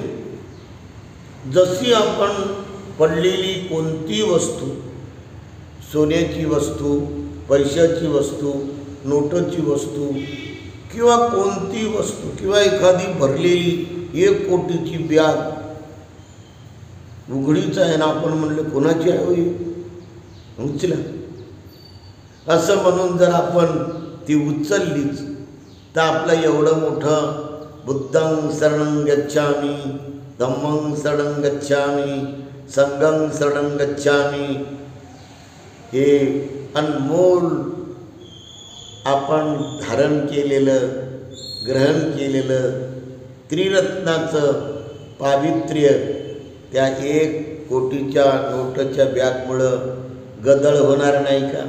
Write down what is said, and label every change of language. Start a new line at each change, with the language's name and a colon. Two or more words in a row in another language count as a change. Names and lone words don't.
Marathi: जशी आपण पडलेली कोणती वस्तू, सोन्याची वस्तू, पैशाची वस्तू, नोटाची वस्तू किंवा कोणती वस्तू किंवा एखादी भरलेली 1 कोटीची बॅग उघडीच आहे ना, आपण म्हणलं कोणाची आहे होई उचला असं म्हणून जर आपण ती उचललीच तर आपलं एवढं मोठं
Pali: बुद्धं शरणं गच्छामि, धम्मं शरणं गच्छामि, संघं शरणं गच्छामि
Marathi: हे अनमोल आपण धारण केलेलं, ग्रहण केलेलं त्रिरत्नाचं पावित्र्य त्या 1 कोटीच्या नोटाच्या बॅगमुळं गदळ होणार नाही का?